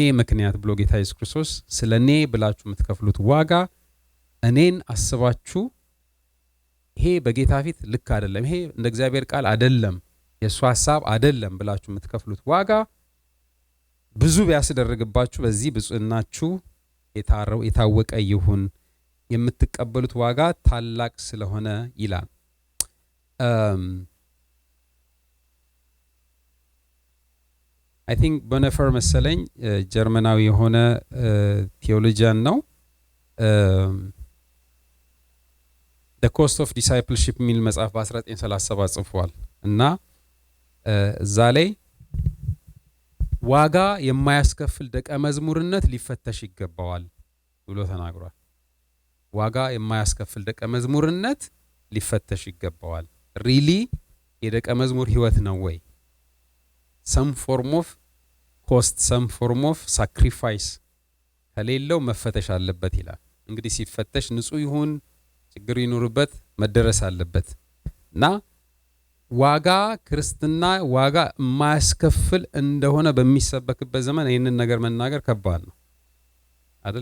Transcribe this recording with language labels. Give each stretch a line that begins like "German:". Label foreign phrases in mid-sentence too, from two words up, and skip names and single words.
Amharic: ምክንያት ብሎ ጌታ ኢየሱስ ክርስቶስ ስለ እኔ ብላችሁ የምትከፍሉት ዋጋ እኔን አስባችሁ ይሄ በጌታ ፊት ልክ አይደለም፣ ይሄ እንደ እግዚአብሔር ቃል አይደለም፣ የእሱ ሐሳብ አይደለም ብላችሁ የምትከፍሉት ዋጋ ብዙ ቢያስደርግባችሁ በዚህ ብፁዕናችሁ የታወቀ ይሁን፣ የምትቀበሉት ዋጋ ታላቅ ስለሆነ ይላል።
English: I think
Amharic: ቦነፈር መሰለኝ ጀርመናዊ የሆነ ቴዎሎጂያን ነው።
English: the cost of discipleship
Amharic: የሚል መጽሐፍ በ1937 ጽፏል እና እዛ ላይ ዋጋ የማያስከፍል ደቀ መዝሙርነት ሊፈተሽ ይገባዋል ብሎ ተናግሯል። ዋጋ የማያስከፍል ደቀ መዝሙርነት ሊፈተሽ ይገባዋል። ሪሊ የደቀ መዝሙር ህይወት ነው ወይ?
English: some form of cost, some form of sacrifice
Amharic: ከሌለው መፈተሽ አለበት ይላል። እንግዲህ ሲፈተሽ ንጹህ ይሁን ችግር ይኖርበት መደረስ አለበት እና ዋጋ ክርስትና ዋጋ የማያስከፍል እንደሆነ በሚሰበክበት ዘመን ይህንን ነገር መናገር ከባድ ነው አይደል?